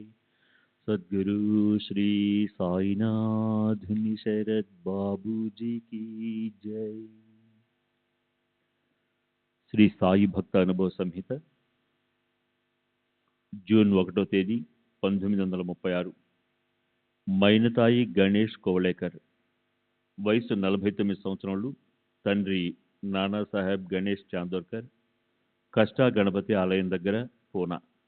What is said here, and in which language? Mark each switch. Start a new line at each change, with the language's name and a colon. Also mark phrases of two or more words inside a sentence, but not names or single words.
Hindi: सद्गुरु श्री साईनाथ शरद बाबू जी की जय।
Telugu: శ్రీ సాయి భక్త అనుభవ సంహిత జూన్ 1వ తేదీ 1936. మైనతాయి గణేష్ కోవళేకర్. వయసు 49 సంవత్సరాలు. తండ్రి నానాసాహెబ్ గణేష్ చాందోర్కర్, కష్టా గణపతి ఆలయం దగ్గర, పూనా.